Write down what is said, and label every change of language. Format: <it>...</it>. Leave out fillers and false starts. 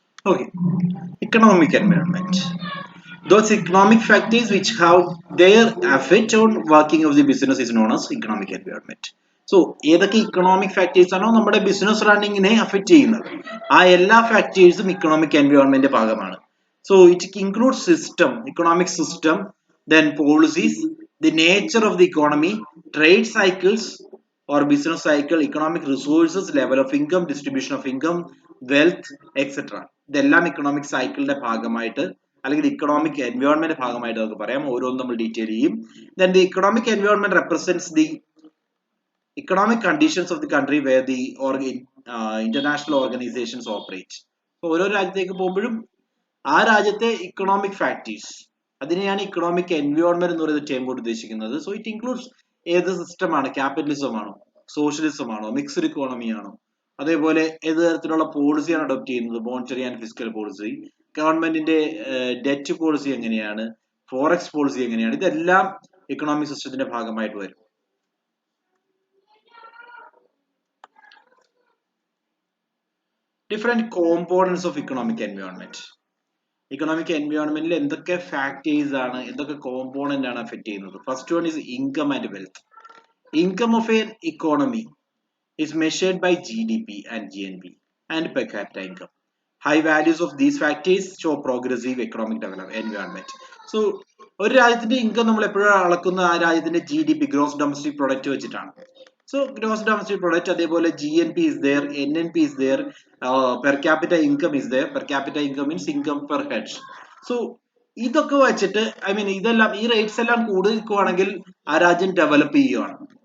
<en>Okay, economic environment. Those economic factors which have their effect on working of the business is known as economic environment.</en> <ml>So ഏതൊക്കെ economic factors ആണോ നമ്മുടെ business റണ്ണിങ്ങിനെ affect ചെയ്യുന്നത്, ആ എല്ലാ ഫാക്ടേഴ്സും economic environment ഭാഗമാണ്.</ml> <en>So it includes system, economic system, then policies, the nature of the economy, trade cycles or business cycle, economic resources, level of income, distribution of income, wealth, etc.</en> <ml>ഇതെല്ലാം economic സൈക്കിളിന്റെ ഭാഗമായിട്ട് അല്ലെങ്കിൽ economic environment ഭാഗമായിട്ട് നമുക്ക് പറയാം. ഓരോന്നും നമ്മൾ detail ചെയ്യും.</ml> <en>Then the economic environment represents the economic conditions of the country where the international organizations operate.</en> <ml>ഓരോ രാജ്യത്തേക്ക് പോകുമ്പോഴും ആ രാജ്യത്തെ ഇക്കണോമിക് ഫാക്ടേഴ്സ്, അതിനെയാണ് ഇക്കണോമിക് എൻവയോൺമെന്റ് എന്ന് പറയുന്ന ടേം കൊണ്ട് ഉദ്ദേശിക്കുന്നത്.</ml> <en>so it includes</en> <ml>ഏത് സിസ്റ്റമാണ്, ക്യാപിറ്റലിസം ആണോ, സോഷ്യലിസം ആണോ, മിക്സ്ഡ് ഇക്കോണമി ആണോ, അതേപോലെ ഏത് തരത്തിലുള്ള പോളിസിയാണ് അഡോപ്റ്റ് ചെയ്യുന്നത്, മോണിറ്ററി ആൻഡ് ഫിസിക്കൽ പോളിസി, ഗവൺമെന്റിന്റെ ഡെറ്റ് പോളിസി എങ്ങനെയാണ്, ഫോറക്സ് പോളിസി എങ്ങനെയാണ്, ഇതെല്ലാം ഇക്കണോമിക് സിസ്റ്റത്തിന്റെ ഭാഗമായിട്ട് വരും.</ml> <en>Different components of economic environment.</en> <ml>Economic എൻവയോൺമെന്റിൽ എന്തൊക്കെ ഫാക്ടേഴ്സ് ആണ്, എന്തൊക്കെ കോമ്പോണന്റ് ആണ് അഫക്ട് ചെയ്യുന്നത്.</ml> <en>First one is income and wealth. Income of an economy is measured by GDP and GNP and per capita income. High values of these factors show progressive economic development environment.</en> <ml>So ഒരു രാജ്യത്തിന്റെ income നമ്മൾ എപ്പോഴും അളക്കുന്ന ആ രാജ്യത്തിന്റെ GDP, gross domestic product വെച്ചിട്ടാണ്.</ml> <en>So gross domestic product, അതേപോലെ GNP is there, NNP is there, per capita income is there. Per capita income means income per head.</en> <ml>So ഇതൊക്കെ വെച്ചിട്ട് ഇതെല്ലാം ഈ റേറ്റ്സ് എല്ലാം കൂടുതൽ നിൽക്കുവാണെങ്കിൽ ആ രാജ്യം ഡെവലപ്പ് ചെയ്യുകയാണ്.</ml>